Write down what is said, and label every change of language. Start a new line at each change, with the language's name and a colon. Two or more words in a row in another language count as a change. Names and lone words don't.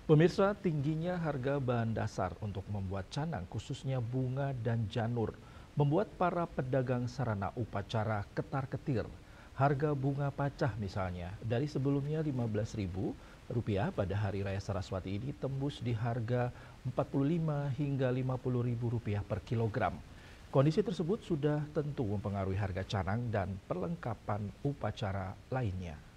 Indonesian: Pemirsa, tingginya harga bahan dasar untuk membuat canang, khususnya bunga dan janur, membuat para pedagang sarana upacara ketar-ketir. Harga bunga pacah misalnya, dari sebelumnya Rp15.000 pada Hari Raya Saraswati ini tembus di harga Rp45 hingga Rp50.000 per kilogram. Kondisi tersebut sudah tentu mempengaruhi harga canang dan perlengkapan upacara lainnya.